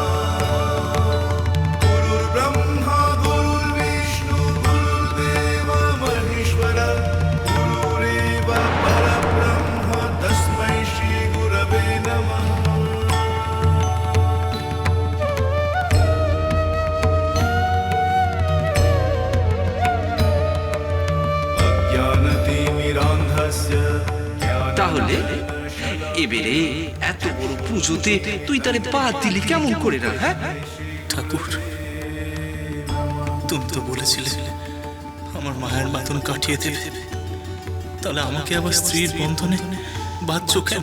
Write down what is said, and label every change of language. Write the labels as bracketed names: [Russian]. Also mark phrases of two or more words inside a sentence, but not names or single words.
[Sanskrit] गुरुर्ब्रह्मा गुरुर्विष्णु गुरुर्देवो महेश्वरः गुरुरेव परब्रह्म तस्मै श्रीगुरवे नमः। अज्ञानतिमिरान्धस्य [Bangla] তাহলে এবারে এত বড় পুজোতে তুই তারে বাদ দিলি কেমন করে? না হ্যাঁ, ঠাকুর, তুমি তো বলেছিলে আমার মায়ের বাঁধন কাটিয়ে দেবে, তাহলে আমাকে আবার স্ত্রীর বন্ধনে বাঁধছো কেন?